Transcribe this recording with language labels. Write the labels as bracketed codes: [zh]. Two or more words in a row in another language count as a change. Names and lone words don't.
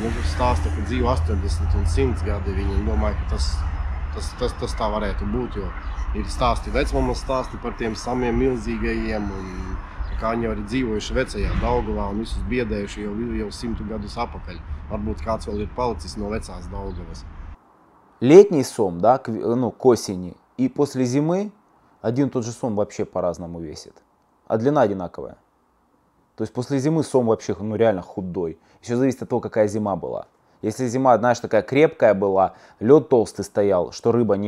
[lv] Stāsta, ka dzīvo 80 un 100 gadi, viņi domāju, ka tas tā varētu būt, jo ir stāsti vecmammas stāsti par tiem samiem milzīgajiem, un kā viņi arī dzīvojuši vecajā Daugavā un visus biedējuši jau 100 gadus apakaļ. Varbūt kāds vēl ir palicis no vecās Daugavas. [ru] Летний сом, да, к осени, и после зимы один и тот же сом вообще по-разному весит. А длина одинаковая. То есть после зимы сом вообще реально худой. Еще зависит от того, какая зима была. Если зима, знаешь, такая крепкая была, лед толстый стоял, что рыба не...